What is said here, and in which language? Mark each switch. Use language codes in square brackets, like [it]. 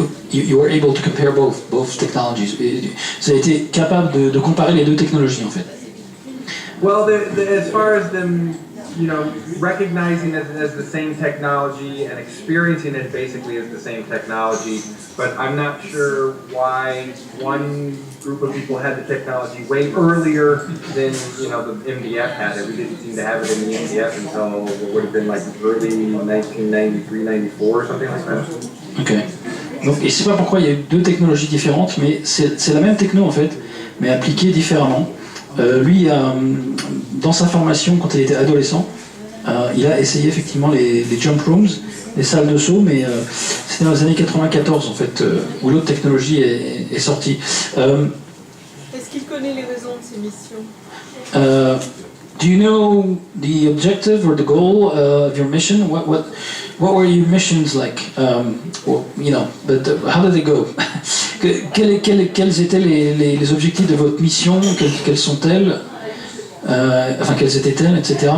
[en] you were able to compare both technologies. [fr] Vous avez été capable de comparer les deux technologies en fait. [en] Well, as far as them, recognizing it as the same technology and experiencing it basically as the same technology, but I'm not sure why one group of people had the technology way earlier than, the MDF had it. We didn't seem to have it in the MDF until what would have been like early 1993, 94 or something like that. Ok. [fr] Donc, et je sais pas pourquoi il y a eu deux technologies différentes, mais c'est la même techno en fait, mais appliquée différemment. Lui, dans sa formation, quand il était adolescent, il a essayé effectivement les jump rooms, les salles de saut, mais c'était dans les années 94 en fait, où l'autre technologie est sortie. Est-ce qu'il connaît les raisons de ses missions? [en] Do you know the objective or the goal of your mission? What were your missions like? But how did they go? [fr] Quels étaient les objectifs de votre mission? Quelles sont-elles? Quelles étaient-elles, etc.